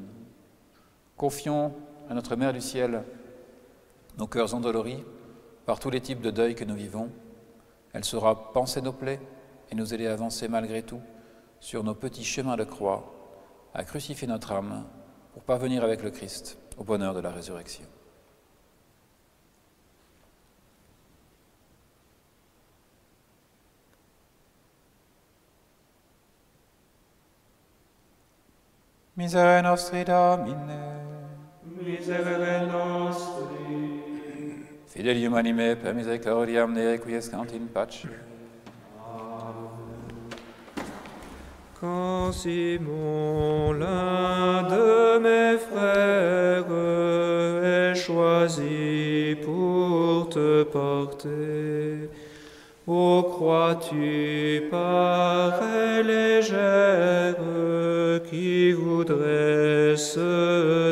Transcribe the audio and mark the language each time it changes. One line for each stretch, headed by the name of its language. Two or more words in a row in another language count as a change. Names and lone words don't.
French: Confions à notre Mère du Ciel nos cœurs endoloris par tous les types de deuil que nous vivons. Elle saura panser nos plaies et nous aider à avancer malgré tout sur nos petits chemins de croix, à crucifier notre âme pour parvenir avec le Christ au bonheur de la résurrection.
Latin: Miserere nostri Domine, Miserere nostri. Fidelium anime per misericordiam ne requiescant in pace.
French: Quand Simon, l'un de mes frères, est choisi pour te porter, ô crois-tu pareille légère qui voudrait se